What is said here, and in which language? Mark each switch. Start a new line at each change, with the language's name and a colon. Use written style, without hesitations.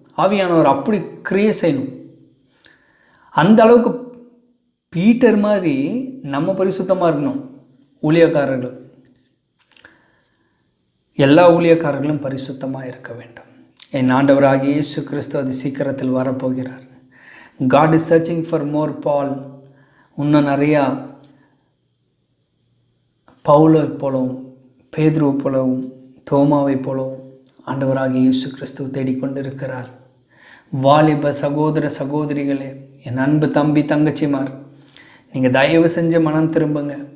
Tamil: ஆவியானவர் அப்படி கிரியை செய்யணும். அந்த அளவுக்கு பீட்டர் மாதிரி நம்ம பரிசுத்தமாக இருக்கணும். ஊழியக்காரர்கள், எல்லா ஊழியக்காரர்களும் பரிசுத்தமாக இருக்க வேண்டும். என் ஆண்டவராகிய இயேசு கிறிஸ்து அது சீக்கிரத்தில் வரப்போகிறார்.
English: God is searching for more Paul.
Tamil: இன்னும் நிறையா பவுலை போலவும் பேதுருவை போலவும் தோமாவை போலவும் ஆண்டவராகிய இயேசு கிறிஸ்து தேடிக்கொண்டிருக்கிறார். வாலிப சகோதர சகோதரிகளே, என் அன்பு தம்பி தங்கச்சிமார், நீங்கள் தயவு செஞ்சு மனம் திரும்புங்க.